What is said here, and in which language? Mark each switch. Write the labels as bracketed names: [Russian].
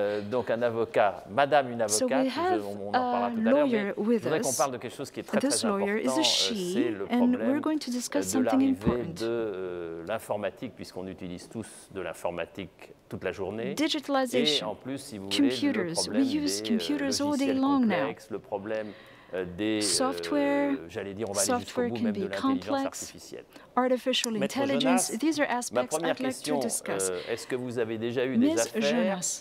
[French] Donc un avocat, madame une avocate, on en parlera tout à l'heure, mais je voudrais qu'on parle de quelque chose qui est très très important, c'est le problème de l'arrivée de l'informatique, puisqu'on utilise tous de l'informatique toute la journée, et en plus, si vous voulez, le problème des logiciels complexes, le problème des [English] software, [French] j'allais dire, on va aller jusqu'au bout même de l'intelligence artificielle. [English] Artificial intelligence, these are aspects I'd like to discuss. [French] Est-ce que vous avez déjà eu des affaires